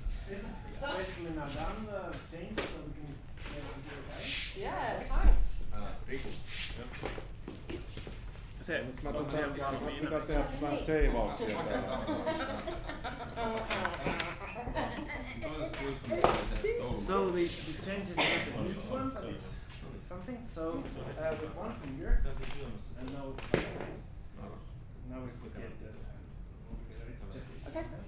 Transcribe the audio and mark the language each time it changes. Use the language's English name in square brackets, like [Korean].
[English] It's basically now done change so we can get it here, right? Yeah, thanks. [Finnish] Riku. Se, mä pitää tehdä vähän seivauksia täällä. [English] So the change is not a huge one, but it's something. So with one finger, and now we forget this. It's just okay.